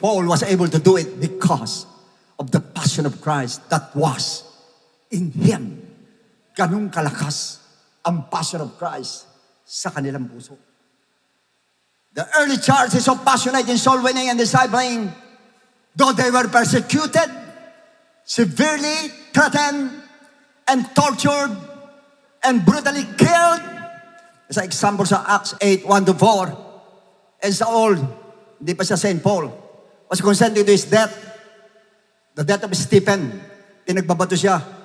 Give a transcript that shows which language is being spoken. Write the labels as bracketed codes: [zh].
[en] Paul was able to do it because of the passion of Christ that was in him. [tl] Ganong kalakas ang passion of Christ sa kanilang puso. [en] The early church is so passionate in soul winning and discipling, though they were persecuted, severely threatened, and tortured, and brutally killed. Sa example sa Acts 8, 1-4, and Saul, [tl] hindi pa siya Saint Paul, [en] was consenting to his death, the death of Stephen. [tl] Pinagbabato siya.